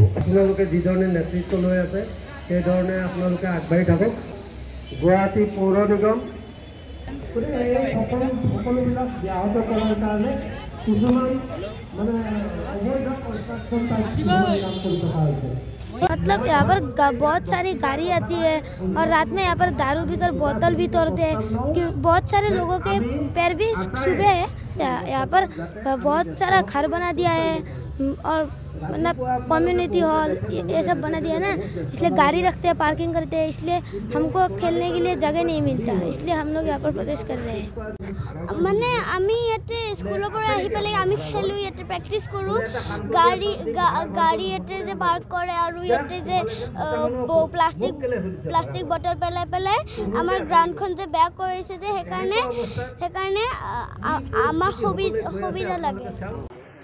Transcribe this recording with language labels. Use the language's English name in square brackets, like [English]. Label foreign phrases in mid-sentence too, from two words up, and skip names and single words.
[Assamese] আপোনালোকে যিধৰণে নেতৃত্ব লৈ আছে সেইধৰণে আপোনালোকে আগবাঢ়ি থাকক। গুৱাহাটী পৌৰ নিগম সকলোবিলাক ব্যাহত কৰাৰ কাৰণে কিছুমান মানে অবৈধ কনষ্ট্ৰাকশ্যন কাম কৰি থকা হৈছে। [Hindi] मतलब यहाँ पर बहुत सारी गाड़ी आती है और रात में यहाँ पर दारू पीकर बोतल भी तोड़ते हैं, कि बहुत सारे लोगों के पैर भी छुबे हैं। यहाँ पर बहुत सारा घर बना दिया है और मतलब [English] community hall [Hindi] ये सब बना दिया है ना, इसलिए गाड़ी रखते हैं, पार्किंग करते हैं, इसलिए हमको खेलने के लिए जगह नहीं मिलता, इसलिए हम लोग यहाँ पर प्रोटेस्ट कर रहे हैं। [Assamese] মানে আমি ইয়াতে স্কুলৰ পৰা আহি পেলাই আমি খেলোঁ, ইয়াতে প্ৰেক্টিছ কৰোঁ। গাড়ী ইয়াতে যে পাৰ্ক কৰে আৰু ইয়াতে যে [English] plastic bottle [Assamese] পেলাই আমাৰ গ্ৰাউণ্ডখন যে বেয়া কৰিছে, যে সেইকাৰণে আমাৰ সুবিধা লাগে।